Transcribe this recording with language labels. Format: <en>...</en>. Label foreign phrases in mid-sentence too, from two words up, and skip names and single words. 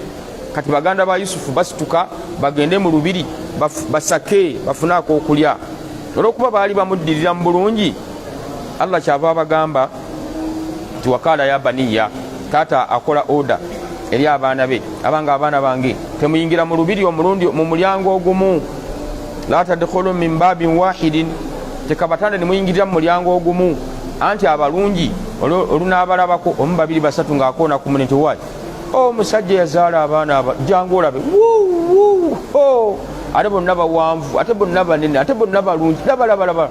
<lg>Kati baganda ba Yusufu basituka bagende mu lubiri basake bafune ak'okulya. Olw'okuba baali bamuddirira mu bulungi, Allah kyava abagamba nti</lg> <ar>وقال يا بني,</ar> <lg>taata akola oda eri abaana be abanga abaana bange temuyingira mu lubiri omulundi mu mulyango ogumu,</lg> <ar>لا تدخلوا من باب واحد,</ar> <lg>tekabatanda nemuyingirira mu mulyango ogumu. Anti abalungi olunaabalabako omu babiri basatu ng'akoona ku munente waayi omusajja yazaala abaana jangu olabe ate bonna bawanvu ate bonna banene ate bonna balungi labalaba.</lg>